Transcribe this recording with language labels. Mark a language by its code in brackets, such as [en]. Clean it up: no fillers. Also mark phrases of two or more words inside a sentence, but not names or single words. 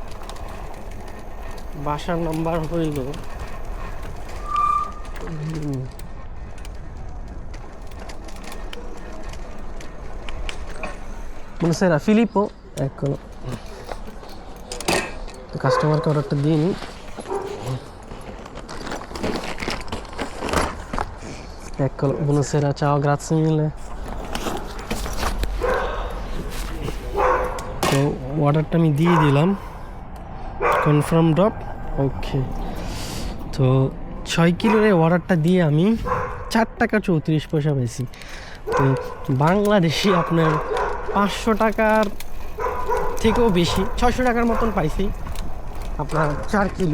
[bn] বাসার নাম্বার হইল [it] Buonasera Filippo, eccolo. [bn] কাস্টমারকে অর্ডারটা দিয়ে নিই। [it] Eccolo, buonasera, ciao, grazie mille. [bn] তো অর্ডারটা আমি দিয়ে দিলাম, [en] confirm drop, [bn] ওকে। তো 6 কিলোর অর্ডারটা দিয়ে আমি 4 টাকা 34 পয়সা পেয়েছি। তো বাংলাদেশি আপনার 500 টাকার থেকেও বেশি, 600 টাকার মতন পাইছি আপনার 4 কিলো।